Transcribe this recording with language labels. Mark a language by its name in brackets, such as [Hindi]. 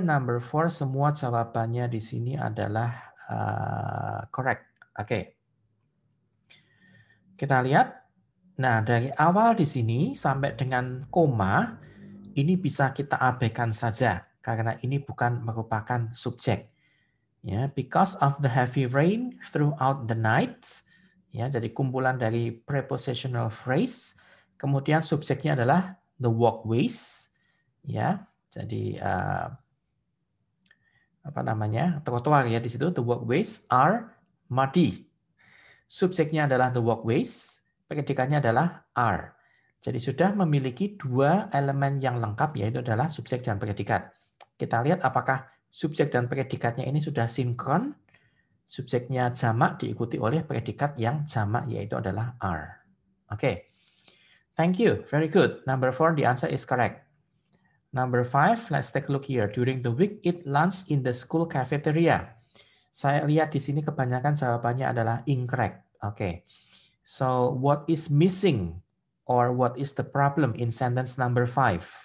[English] Number 4, [Indonesian] semua jawabannya di sini adalah correct. Oke. Kita lihat. Nah, dari awal di sini sampai dengan koma, ini bisa kita abaikan saja karena ini bukan merupakan subjek. [English] Ya, because of the heavy rain throughout the night. [Indonesian] Ya, jadi kumpulan dari prepositional phrase. Kemudian subjeknya adalah the walkways. Ya, jadi apa namanya? Trotoar ya di situ. [English] The walkways are muddy. [Indonesian] Subjeknya adalah the walkways. Predikannya adalah are. Jadi sudah memiliki dua elemen yang lengkap, yaitu adalah subjek dan predikat. Kita lihat apakah subjek dan predikatnya ini sudah sinkron. Subjeknya jamak diikuti oleh predikat yang jamak, yaitu adalah are. [English] Oke. Thank you. Very good. Number 4, the answer is correct. Number 5, let's take a look here. During the week, eat lunch in the school cafeteria. [Indonesian] Saya lihat di sini kebanyakan jawabannya adalah incorrect. Oke. [English] So, what is missing or what is the problem in sentence number 5?